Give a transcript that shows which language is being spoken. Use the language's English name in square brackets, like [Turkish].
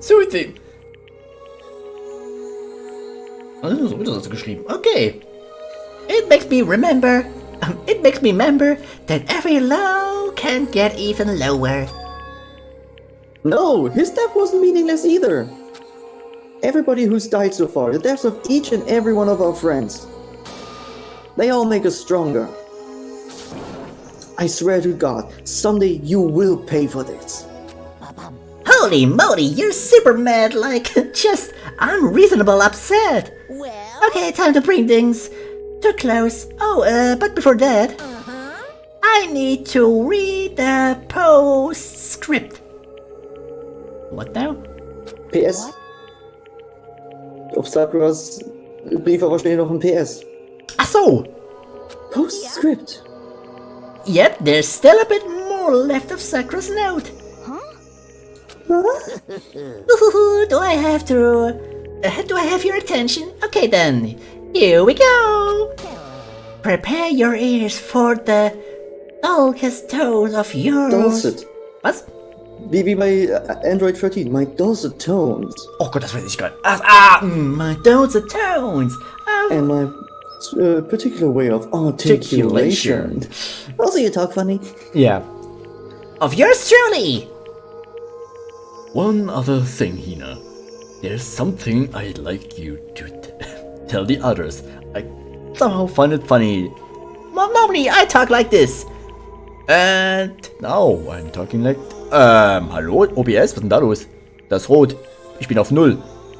[German] So wird das geschrieben. Okay. [English] It makes me remember that every low can get even lower. No, his death wasn't meaningless either. Everybody who's died so far, the deaths of each and every one of our friends, they all make us stronger. I swear to God, someday you will pay for this. Holy moly, you're super mad, like, just unreasonable upset. Well, Okay, time to bring things to a close. Oh, but before that, I need to read the postscript. What now? PS. [German] Auf Sakuras Brief aber steht noch ein PS. Ach so. [English] Postscript. Yep, there's still a bit more left of Sakura's note. Do I have your attention? Okay then, here we go. Prepare your ears for the dulcet tones of your... Dulcet. [German] Was? Wie bei Android 13, [English] my dulcet tones. [German] Oh Gott, das weiß ich gar nicht. [English] My dulcet tones. And my particular way of articulation. Also, you talk funny. Yeah. Of yours truly. One other thing, Hina. There's something I'd like you to tell the others. I somehow find it funny. Well, normally I talk like this. And now I'm talking like... [German] hallo? OBS? Was ist denn da los? Das ist rot. Ich bin auf 0.